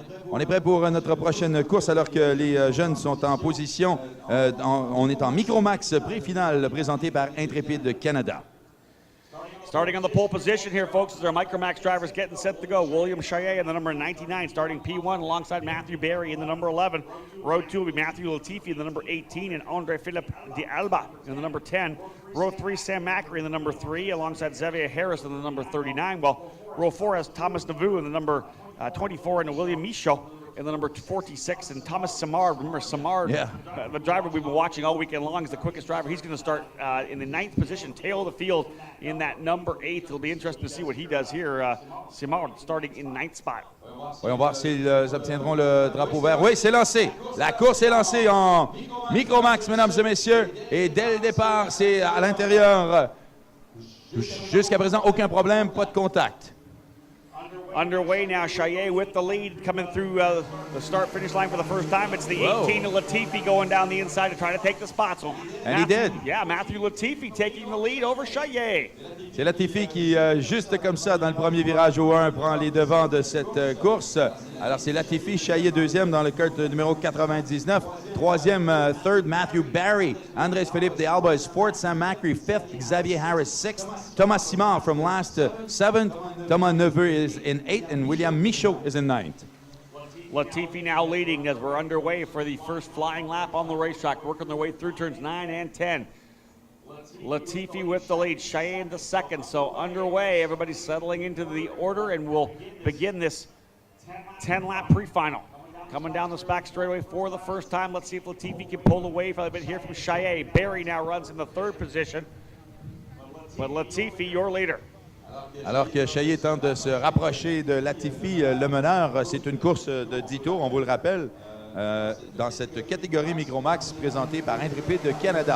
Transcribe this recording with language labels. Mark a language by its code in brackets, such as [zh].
[fr] On est prêt pour notre prochaine course alors que les jeunes sont en position. On est en Micro-MAX pré-finale présenté par Intrépide Canada. [en] Starting on the pole position here, folks, as our Micro-MAX drivers getting set to go. William Chaillet in the number 99, starting P1 alongside Matthew Barry in the number 11. Row 2 will be Matthew Latifi in the number 18 and Andre-Philippe de Alba in the number 10. Row 3, Sam Macri in the number 3 alongside Xavier Harris in the number 39. While row 4 has Thomas Navu in the number 24 and William Michaud in the number 46, and Thomas Simard. Remember Simard, the driver we've been watching all weekend long, is the quickest driver. He's going to start in the 9th position, tail of the field in that number 8. It'll be interesting to see what he does here. Simard starting in 9th spot. [fr] Voyons voir s'ils obtiendront le drapeau vert. Oui, c'est lancé. La course est lancée en Micro-MAX, mesdames et messieurs. Et dès le départ, c'est à l'intérieur. Jusqu'à présent, aucun problème, pas de contact. [en] Underway now, Chaillet with the lead coming through the start-finish line for the first time. It's the 18 of Latifi going down the inside to try to take the spot. So and he did. Yeah, Matthew Latifi taking the lead over Chaillet. [fr] C'est Latifi qui, juste comme ça, dans le premier virage au 1, prend les devants de cette course. Alors, c'est Latifi, Chaillet deuxième dans le kart numéro 99. Troisième, [en] third, Matthew Barry. Andrés-Philippe de Alba is fourth. Sam Macri, fifth. Xavier Harris, sixth. Thomas Simard from last, seventh. Thomas Neveu is in 8th, and William Michaud is in 9th. Latifi now leading as we're underway for the first flying lap on the racetrack, working their way through turns 9 and 10. Latifi with the lead, Cheyenne the second, so underway. Everybody's settling into the order, and we'll begin this 10-lap pre-final. Coming down this back straightaway for the first time. Let's see if Latifi can pull away for a bit here from Cheyenne. Barry now runs in the 3rd position, but Latifi, your leader. [fr] Alors que Chaillet tente de se rapprocher de Latifi, le meneur, c'est une course de 10 tours, on vous le rappelle, dans cette catégorie Micro-MAX présentée par Intrépide Canada.